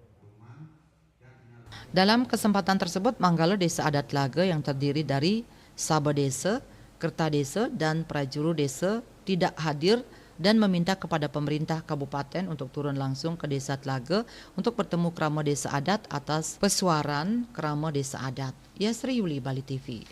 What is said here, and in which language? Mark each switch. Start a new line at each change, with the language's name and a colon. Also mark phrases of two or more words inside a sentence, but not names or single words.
Indonesian: Dalam kesempatan tersebut, Manggalo Desa Adat Telaga yang terdiri dari Saba Desa, Kerta Desa, dan Prajuru Desa tidak hadir dan meminta kepada pemerintah kabupaten untuk turun langsung ke Desa Telaga untuk bertemu Krama Desa Adat atas pesuaran Krama Desa Adat. Yasri Yuli, Bali TV.